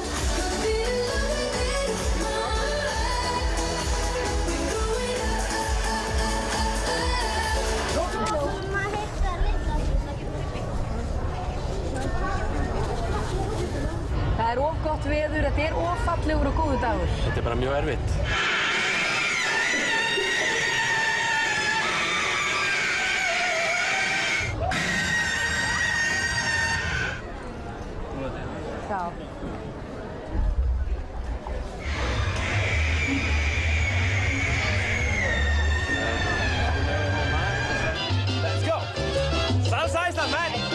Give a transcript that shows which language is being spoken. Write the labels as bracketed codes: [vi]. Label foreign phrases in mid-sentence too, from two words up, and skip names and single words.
[is] Það er of gott veður, þetta er of fallegur og góður dagur. Þetta er bara mjög erfitt. Já. [en] Let's go! [is] Salsa Ísland, menn!